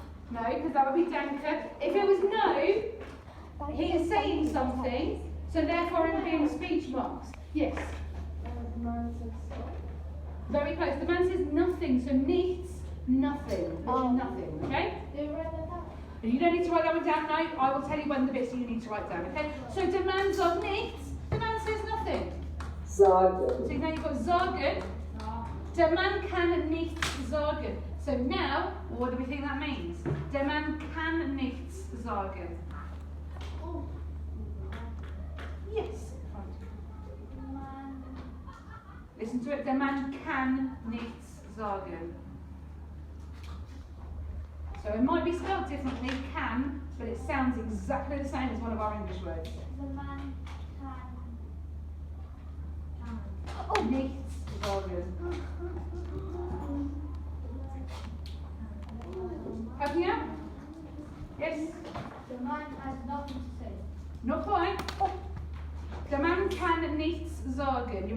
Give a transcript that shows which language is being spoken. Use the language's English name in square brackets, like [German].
[English] No, because that would be danke. If it was no, he is saying something, so therefore it would be in speech marks. Yes. The man says stop. Very close. The man says nothing, so nichts, nothing. Nothing, okay? Do you write that down? You don't need to write that one down, no. I will tell you when the bits you need to write down, okay? [German] So der Mann sagt nichts, [English] the man says nothing. [German] Sagen. [English] So now you've got sagen. [German] Der Mann kann nichts sagen. [English] So now, what do we think that means? [German] Der Mann kann nichts sagen. [English] Yes. Listen to it. [German] Der Mann kann nichts sagen. [English] So it might be spelled differently, can, but it sounds exactly the same as one of our English words. The man can. [German] Nichts sagen. [English] Help me out? Yes? The man has nothing to say. Not quite. [German] Der Mann kann nichts sagen.